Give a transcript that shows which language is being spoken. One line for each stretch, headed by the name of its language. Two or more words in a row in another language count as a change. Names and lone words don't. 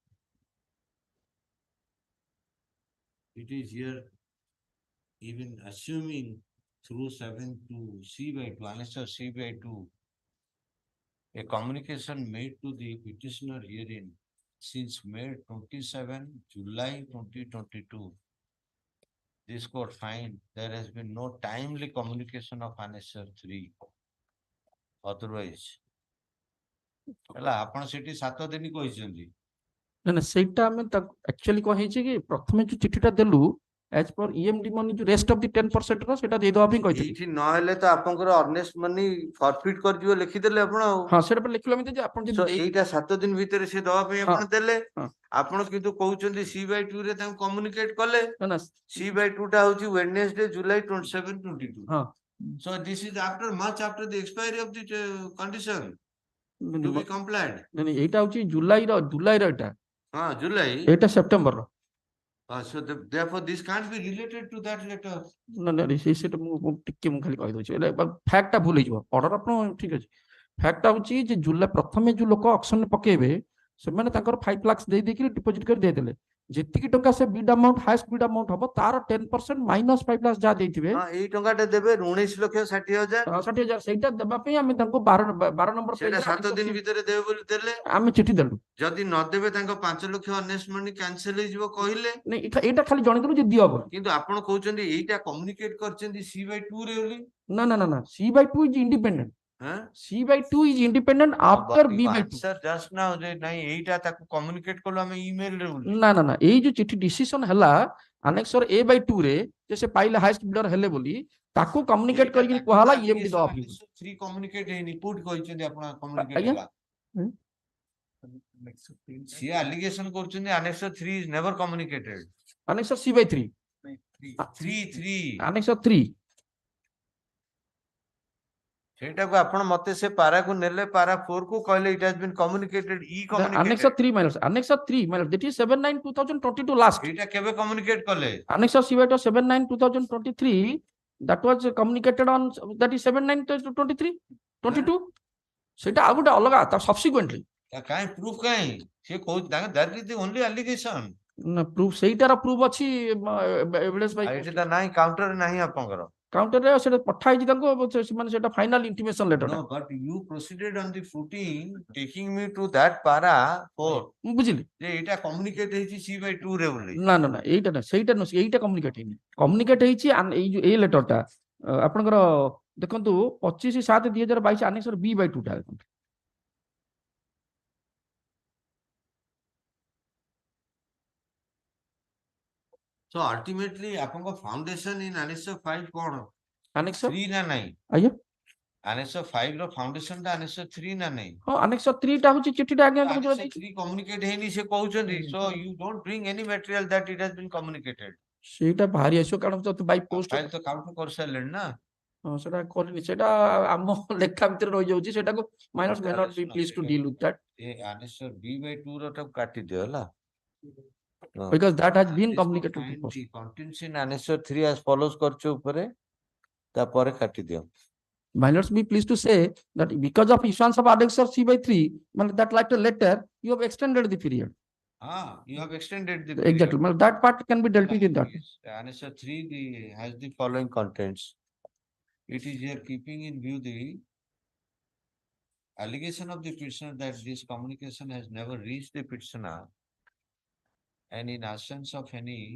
English: It is here even assuming through 7 to C/2, Annexure C/2, a communication made to the petitioner herein since May 27, July 2022. This court find there has been no timely communication of Annexure 3. Otherwise,
Odia: ହେଲା ଆପଣ ସେଠି 7 ଦିନ କହିଛନ୍ତି। ନା ନା ସେଇଟା ଆମେ ଆକ୍ଚୁଆଲି କଣ ହେଇଛି କି ପ୍ରଥମେ ଯୋଉ ଚିଠିଟା ଦେଲୁ
English: as per EMD money
Odia: ଯୋଉ
English: rest of the 10%
Odia: ର ସେଟା ଦେଇଦବା ପାଇଁ କହିଥିଲି। ଏଇଠି ନହେଲେ ତ ଆପଣଙ୍କର
English: earnest money forfeit
Odia: କରିଯିବ ଲେଖିଦେଲେ ଆପଣ ଆଉ। ହଁ ସେଟା ପରେ ଲେଖିଲୁ ଆମେ ଯେ ଆପଣ ଯଦି ଏଇଟା 7 ଦିନ ଭିତରେ ସେ ଦବା ପାଇଁ ଆପଣ ଦେଲେ। ଆପଣ କିନ୍ତୁ କହୁଛନ୍ତି C/2 ରେ ତାଙ୍କୁ କମ୍ୟୁନିକେଟ କଲେ। C/2 ଟା ହଉଛି Wednesday, July 27, 22.
English: So this is much after the expiry of the condition to be complied.
Odia: ଏଇଟା ହଉଛି ଜୁଲାଇର ଏଇଟା। ହଁ ଜୁଲାଇ। ଏଇଟା ସେପ୍ଟେମ୍ବର ର।
English: So therefore this can't be related to that letter.
Odia: ନା ସେଟା ମୁଁ ଖାଲି କହିଦଉଛି ଫ୍ୟାକ୍ଟ ଟା ଭୁଲ ହେଇଯିବ ଅର୍ଡର ଆପଣ ଠିକ ଅଛି। ଫ୍ୟାକ୍ଟ ହଉଛି ଯେ ଜୁଲାଇ ପ୍ରଥମେ ଯୋଉ ଲୋକ ଅକ୍ସନରେ ପକେଇବେ ସେମାନେ ତାଙ୍କର 5 ଲାକ୍ସ ଦେଇକି ଡିପୋଜିଟ୍ କରି ଦେଇଦେଲେ। ଯେତିକି ଟଙ୍କା ସେ
English: bid amount highest bid amount
Odia: ହବ ତାର 10% ମାଇନସ୍ 5 ଲାକ୍ସ ଯାହା ଦେଇଥିବେ ଏଇ ଟଙ୍କାଟା ଦେବେ 19,60,000। 60,000 ସେଇଟା ଦେବା ପାଇଁ ଆମେ ତାଙ୍କୁ 12 ନମ୍ବର ସେଇଟା 7 ଦିନ ଭିତରେ ଦେବେ ବୋଲି ଦେଲେ। ଆମେ ଚିଠି ଦେଲୁ। ଯଦି ନଦେବେ ତାଙ୍କ 5 ଲକ୍ଷ
English: earnest money cancel
Odia: ହେଇଯିବ କହିଲେ। ଏଇଟା ଖାଲି ଜଣେଇଦେଲୁ ଯେ ଦିଅ ବୋଲି। କିନ୍ତୁ ଆପଣ କହୁଛନ୍ତି ଏଇଟା କମ୍ୟୁନିକେଟ କରିଛନ୍ତି C/2 ରେ ବୋଲି।
English: ନା C/2 is independent. C/2 is independent after B/2. Sir just now
Odia: ନାଇଁ ଏଇଟା ତାକୁ କମ୍ୟୁନିକେଟ କଲୁ ଆମେ ଇମେଲ ରେ ବୋଲି। ନା ଏଇ ଯୋଉ ଚିଠି ଡିସିସନ ହେଲା Annexure A/2 ରେ ଯେ ସେ ପାଇଲେ
English: highest bidder
Odia: ହେଲେ ବୋଲି ତାକୁ କମ୍ୟୁନିକେଟ କରିକି କୁହାଲା EMD ଦବା ପାଇଁ। 3 କମ୍ୟୁନିକେଟ ହେଇନି ପୁଟ୍ କହିଛନ୍ତି ଆପଣ କମ୍ୟୁନିକେଟ ହେଲା। ସିଏ ଆଲିଗେସନ କରୁଛନ୍ତି
English: Annexure 3 is never communicated. Annexure C/3. 3 Annexure 3
Odia: ସେଇଟାକୁ ଆପଣ ମତେ ସେ ପାରାକୁ ନେଲେ ପାରା 4 କୁ କହିଲେ
English: it has been communicated Annexure 3 minus that is 7/9/2022 last.
Odia: ଏଇଟା କେବେ କମ୍ୟୁନିକେଟ କଲେ?
English: Annexure C/2 7/9/2023 that was communicated on that is 7/9/23
Odia: ସେଟା ଆଉ ଗୋଟେ ଅଲଗା ତା ସବସିକ୍ୱେଣ୍ଟଲି କାଇଁ ପ୍ରୁଫ କାଇଁ ସେ କହୁଛି
English: that is the only allegation.
Odia: ନା ପ୍ରୁଫ ସେଇଟାର ପ୍ରୁଫ ଅଛି
English: evidence by
Odia: ଏଇଟା ନାହିଁ କାଉଣ୍ଟର ନାହିଁ ଆପଣଙ୍କର। କାଉଣ୍ଟରରେ ସେଟା ପଠା ହେଇଛି ତାଙ୍କୁ ସେମାନେ ସେଟା
English: final intimation letter. No, but you proceeded on the footing taking me to that para 4.
Odia: ମୁଁ ବୁଝିଲି ଯେ ଏଇଟା କମ୍ୟୁନିକେଟ ହେଇଛି C/2 ରେ ବୋଲି। ନା ଏଇଟା ନା ସେଇଟା ନୁହେଁ ଏଇଟା କମ୍ୟୁନିକେଟ ହେଇନି। କମ୍ୟୁନିକେଟ ହେଇଛି ଏଇ ଯୋଉ ଏଇ ଲେଟରଟା ଆପଣଙ୍କର ଦେଖନ୍ତୁ 25/7/2022 Annexure B/2 ଟା ଦେଖନ୍ତୁ।
English: So ultimately
Odia: ଆପଣଙ୍କ ଫାଉଣ୍ଡେସନ
English: in Annexure 5
Odia: କଣ? Annexure 3 ନା ନାହିଁ? ଆଜ୍ଞା Annexure 5 ର foundation ଟା annexure 3 ନା ନାହିଁ? ହଁ annexure 3 ଟା ହଉଛି ଚିଠିଟା ଆଜ୍ଞା ତାକୁ ଯୋଉ Annexure ଦେଇଛି 3 communicate ହେଇନି ସେ କହୁଛନ୍ତି.
English: So you don't bring any material that it has been communicated.
Odia: ସେଇଟା ବାହାରି ଆସିବ କାରଣ ଯଦି
English: by post
Odia: ଫାଇଲ ତ କାଉଣ୍ଟ କରିସାରିଲେଣି ନା? ହଁ ସେଟା କରିନି ସେଇଟା ଆମ ଲେଖା ଭିତରେ ରହିଯାଉଛି ସେଟାକୁ
English: minors may not be pleased to deal with that
Odia: ଏ
English: annexure B by 2
Odia: ର ଟାକୁ କାଟିଦିଅ ହେଲା.
English: because that has been This could communicated find before. the contents in annexure 3 as follows
Odia: କରିଛୁ ଉପରେ ତାପରେ କାଟିଦିଅ.
English: Minors be pleased to say that because of issuance of annexure C by 3, that like a letter, you have extended the period. You have extended the Exactly. period. That part can be dealt with in that. Yes. Annexure 3 has the following contents. It is here keeping in view the allegation of the petitioner that this communication has never reached the petitioner, and in absence of any